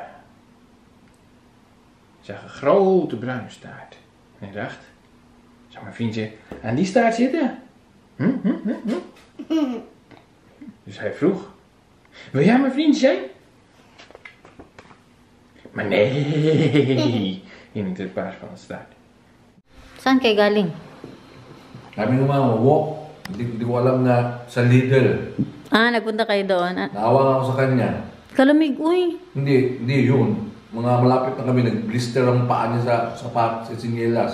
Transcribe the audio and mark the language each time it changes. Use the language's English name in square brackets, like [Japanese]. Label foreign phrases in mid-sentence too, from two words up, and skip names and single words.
[Dutch] Hij zag een grote bruine staart en hij dacht, zou mijn vriendje aan die staart zitten? Dus hij vroeg, wil jij mijn vriend zijn? Maar nee, ging het paard van de staart. [Filipino] Saan kay galing? Kami naman, walk. Hindi ko alam na sa Lidl. Nagpunta kayo doon. Naawa ako sa kanya. Kalamig, uy. Hindi yun. Mga malapit na kami, nag-blister ang paa niya sa sinyelas.